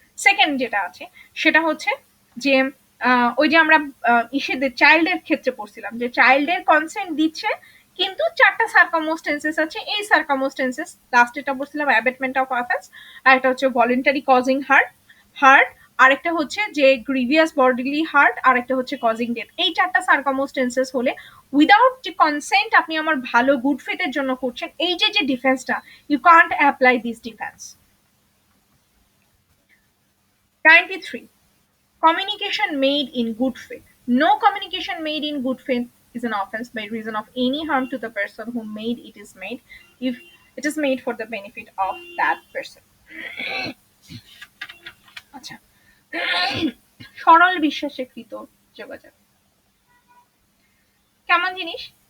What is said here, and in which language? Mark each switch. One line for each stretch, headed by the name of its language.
Bangla: Second যেটা আছে সেটা হচ্ছে যে ওই যে আমরা ইসেদের চাইল্ডের ক্ষেত্রে পড়ছিলাম যে চাইল্ডের কনসেন্ট দিচ্ছে, কিন্তু 4টা সার্কামস্টেন্সেস আছে, এই সার্কামস্টেন্সেস লাস্ট এটা পড়ছিলাম অ্যাবেটমেন্ট অফ অফেন্স, আর একটা হচ্ছে ভলেন্টারি কজিং হার্ট, আরেকটা হচ্ছে যে গ্রিভিয়াস বডিলি হার্ট, আর একটা হচ্ছে কজিং ডেথ। এই 4টা সার্কামস্টেন্সেস হলে উইদাউট যে কনসেন্ট আপনি আমার ভালো গুড ফেথের জন্য করছেন, এই যে ডিফেন্সটা,
English: You can't apply this defence. 93, communication made in good faith. No communication made in good faith is an offense by reason of any harm to the person who made it is made, if it is made for the benefit of that person.
Bangla: আচ্ছা, সরল বিশ্বাসে কৃত যোগাযোগ কেমন জিনিস?